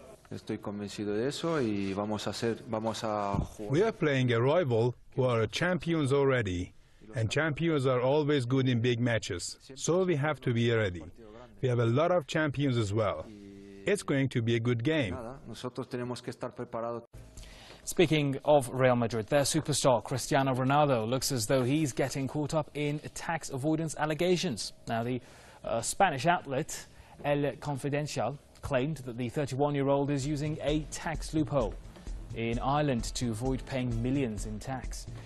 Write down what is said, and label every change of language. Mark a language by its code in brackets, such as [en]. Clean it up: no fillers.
[es] Estoy convencido de eso y vamos a jugar. [en] We are playing a rival who are champions already, and champions are always good in big matches, so we have to be ready. We have a lot of champions as well. It's going to be a good game. [es] Nosotros tenemos que estar preparados. [en] Speaking of Real Madrid, their superstar Cristiano Ronaldo looks as though he's getting caught up in tax avoidance allegations. Now, the Spanish outlet El Confidencial claimed that the 31-year-old is using a tax loophole in Ireland to avoid paying millions in tax.